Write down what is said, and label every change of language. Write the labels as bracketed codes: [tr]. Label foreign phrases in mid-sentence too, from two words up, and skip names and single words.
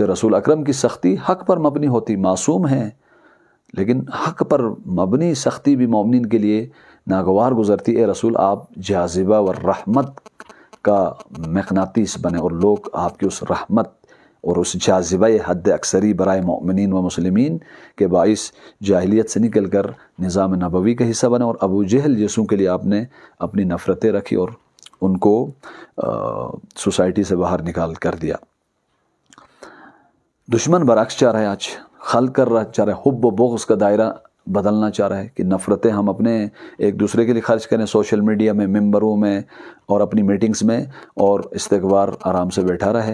[ur] رسول اکرم کی سختی حق پر مبنی ہوتی، معصوم ہیں، لیکن حق پر مبنی سختی بھی مومنین کے لیے ناگوار گزرتی۔ اے رسول، آپ جاذبہ و رحمت کا مقناطیس بنے اور لوگ آپ کی اس رحمت اور اس جاذبہ [fa] حد اکثری برائے مؤمنین و مسلمین [ur] کے باعث جاہلیت سے نکل کر نظام نبوی کا حصہ بنے، اور ابو جہل جیسوں کے لیے آپ نے اپنی نفرتیں رکھی اور ان کو سوسائٹی سے باہر نکال کر دیا۔ دشمن برعکس چاہ رہا ہے، آج خلق کر رہا چاہ رہا ہے، حب و بغض کا دائرہ بدلنا چاہ رہا ہے کہ نفرتیں ہم اپنے ایک دوسرے کے لیے خرچ کریں، سوشل میڈیا میں، ممبروں میں اور اپنی میٹنگز میں، اور استغفار آرام سے بیٹھا رہے۔